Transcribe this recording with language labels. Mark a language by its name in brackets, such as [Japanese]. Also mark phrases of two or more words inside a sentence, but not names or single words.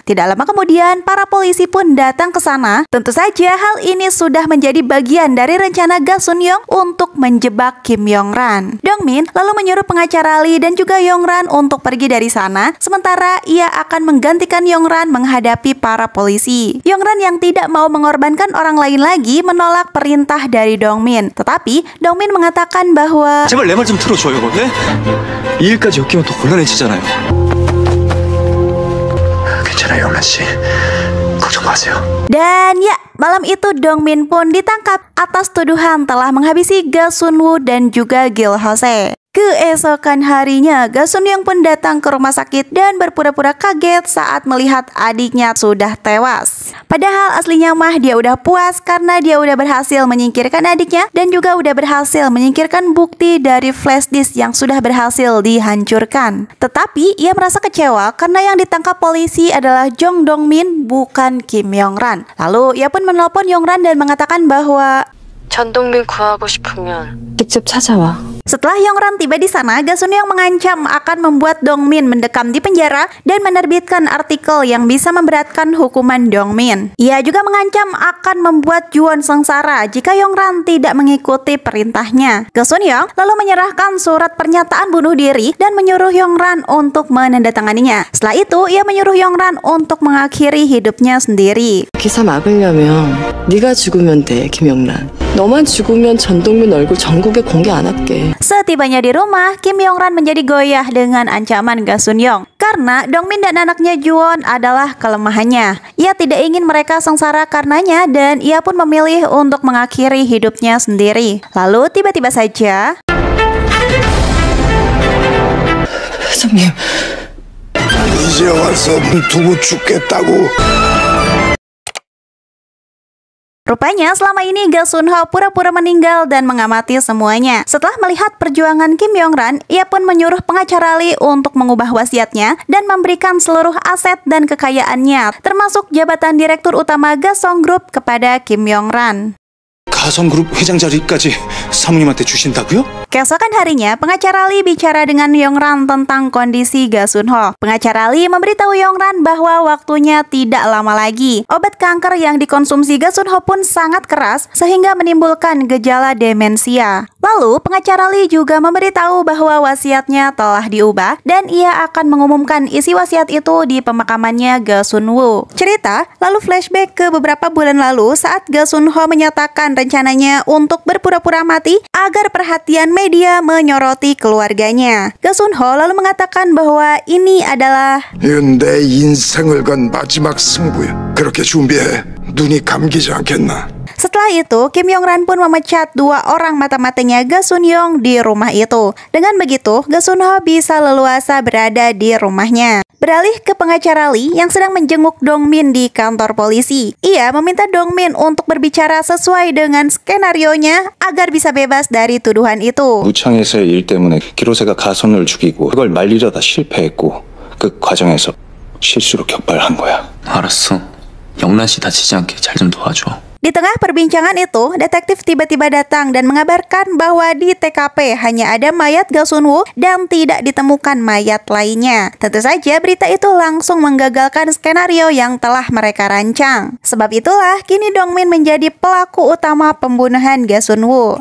[Indonesian] Tidak lama kemudian, para polisi pun datang ke sana. Tentu saja hal ini sudah menjadi bagian dari rencana Ga Sun-young untuk menjebak Kim Yong-ran. Dongmin lalu menyuruh pengacara Lee dan juga Yong-ran untuk pergi dari sana, sementara ia akan menggantikan Yong-ran menghadapi para polisi. Yong-ran yang tidak mau mengorbankan orang lain lagi menolak perintah dari Dongmin. Tetapi, Dongmin mengatakan bahwa [Korean] 제발 내 말 좀 들어줘요. 네? 이 일까지 엮이면 더 곤란해지잖아요. 괜찮아요, 영란 씨. 걱정 마세요. [Indonesian] Dan ya, malam itu Dongmin pun ditangkap atas tuduhan telah menghabisi Ga Sun-woo dan juga Gil Hose. Keesokan harinya, Ga Sun-young pun datang ke rumah sakit dan berpura-pura kaget saat melihat adiknya sudah tewas. Padahal aslinya mah dia udah puas karena dia udah berhasil menyingkirkan adiknya dan juga udah berhasil menyingkirkan bukti dari [English] flash disk [Indonesian] yang sudah berhasil dihancurkan. Tetapi ia merasa kecewa karena yang ditangkap polisi adalah Jong Dongmin, bukan Kim Yong-ran. Lalu ia pun menelpon Yong-ran dan mengatakan bahwa [Korean] 전동민 구하고 싶으면 직접 찾아와. [Indonesian] Setelah Yong-ran tiba di sana, Ga Sun-young mengancam akan membuat Dongmin mendekam di penjara dan menerbitkan artikel yang bisa memberatkan hukuman Dongmin. Ia juga mengancam akan membuat Juwon sengsara jika Yong-ran tidak mengikuti perintahnya. Ga Sun-young lalu menyerahkan surat pernyataan bunuh diri dan menyuruh Yong-ran untuk menandatanganinya. Setelah itu, ia menyuruh Yong-ran untuk mengakhiri hidupnya sendiri. [Korean] 기사 막으려면 네가 죽으면 돼, 김영란. 너만 죽으면 전동민 얼굴 전국에 공개 안 할게. [Indonesian] Setibanya di rumah, Kim Yong-ran menjadi goyah dengan ancaman Ga Sun-young. Karena Dongmin dan anaknya Juwon adalah kelemahannya. Ia tidak ingin mereka sengsara karenanya dan ia pun memilih untuk mengakhiri hidupnya sendiri. Lalu tiba-tiba saja [Korean] 회장님 이제 와서 두고 죽겠다고. [Indonesian] rupanya selama ini Ga Sun-ho pura-pura meninggal dan mengamati semuanya. Setelah melihat perjuangan Kim Yong-ran, ia pun menyuruh pengacara Lee untuk mengubah wasiatnya dan memberikan seluruh aset dan kekayaannya, termasuk jabatan direktur utama Gasong Group kepada Kim Yong-ran. [Korean] 가성그룹 회장 자리까지 사모님한테 주신다고요? [Indonesian] Keesokan harinya, pengacara Lee bicara dengan Yong-ran tentang kondisi Ga Sun-ho. Pengacara Lee memberitahu Yong-ran bahwa waktunya tidak lama lagi. Obat kanker yang dikonsumsi Ga Sun-ho pun sangat keras sehingga menimbulkan gejala demensia. Lalu, pengacara Lee juga memberitahu bahwa wasiatnya telah diubah dan ia akan mengumumkan isi wasiat itu di pemakamannya Ga Sun-woo. Cerita lalu flashback ke beberapa bulan lalu saat Ga Sun-ho menyatakan rencananya untuk berpura-pura mati agar perhatian media menyoroti keluarganya. Ga Sun-ho lalu mengatakan bahwa ini adalah [Korean] 이건 내 인생을 건 마지막 승부야. 그렇게 준비해. 눈이 감기지 않겠나? [Indonesian] Setelah itu, Kim Yong-ran pun memecat 2 orang mata-matanya Ga Sun-young di rumah itu. Dengan begitu, Ga Sun-ho bisa leluasa berada di rumahnya. Beralih ke pengacara Lee yang sedang menjenguk Dongmin di kantor polisi. Ia meminta Dongmin untuk berbicara sesuai dengan skenarionya agar bisa bebas dari tuduhan itu. [Korean] 무창에서의 일 때문에 기로세가 가선을 죽이고 그걸 말리려다 실패했고 그 과정에서 실수로 격발한 거야. 알았어. 영란 씨 다치지 않게 잘 좀 도와줘. [Indonesian] Di tengah perbincangan itu, detektif tiba-tiba datang dan mengabarkan bahwa di TKP hanya ada mayat Ga Sun-woo dan tidak ditemukan mayat lainnya. Tentu saja berita itu langsung menggagalkan skenario yang telah mereka rancang. Sebab itulah kini Dongmin menjadi pelaku utama pembunuhan Ga Sun-woo.